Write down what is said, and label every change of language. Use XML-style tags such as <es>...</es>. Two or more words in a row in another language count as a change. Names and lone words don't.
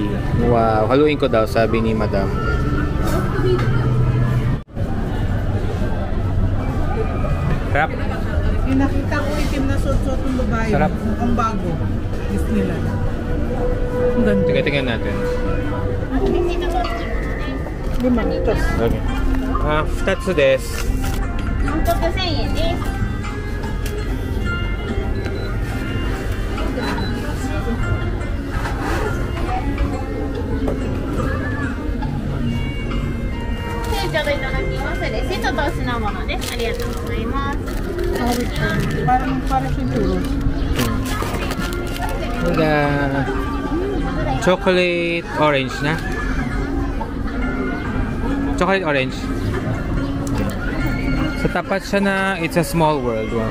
<tl>Wow, haluin ko daw, sabi ni Madam. Sarap. Yung nakita ko itim na suot-suot ng babae. Sarap. Ang bago. Disneyland. Ang ganda. Tingnan natin. 5. Tos.</tl> <ja>Okay. 2つです。韓国1000円です。ちょうどいただきます。レシートとお品物です。ありがとうございます。</ja> <tl>Parang siyang churros.</tl> <en>Chocolate orange</en> <tl>na.</tl> <en>Chocolate orange.</en> <tl>Sa tapat siya na It's a Small World.</tl>